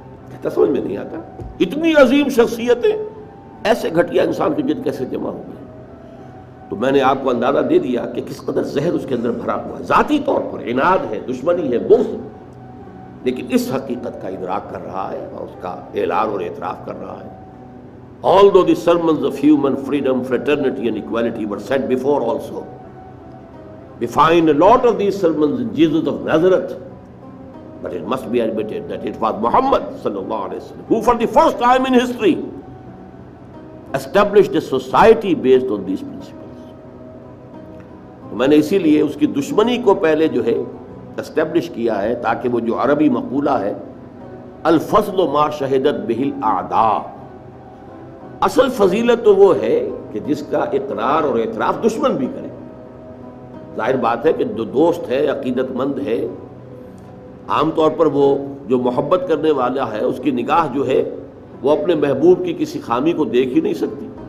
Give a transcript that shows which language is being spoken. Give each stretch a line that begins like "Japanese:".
Urdu: کہتا سمجھ میں نہیں آتا اتنی عظیم شخصیتیں ایسے گھٹیا انسان کے جد کیسے جمع ہو گئے. تو میں نے آپ کو اندازہ دے دیا کہ کس قدر زہر اس کے اندر بھرا ہوا ہے. ذاتی طور پر عناد ہے, دشمنی ہے, بغض, لیکن اس حقیقت کا ادراک کر رہا ہے اور اس کا اعلان اور اعتراف کر رہا ہے.
English: Although the sermons of human freedom, fraternity and equality were said before also, we find a lot of these sermons in Jesus of Nazareth. But it must be admitted that it was Muhammad sallallahu alaihi wasallam who for the first time in history established a society based on these principles.
Urdu: میں نے اسی لیے اس کی دشمنی کو پہلے جو ہے اسٹیبلش کیا ہے، تاکہ وہ جو عربی مقولہ ہے الفضل ما شہدت بہ الاعداء، اصل فضیلت تو وہ ہے کہ جس کا اقرار اور اعتراف دشمن بھی کرے۔ ظاہر بات ہے کہ جو دوست ہے، عقیدت مند ہے، عام طور پر وہ جو محبت کرنے والا ہے اس کی نگاہ جو ہے وہ اپنے محبوب کی کسی خامی کو دیکھ ہی نہیں سکتی،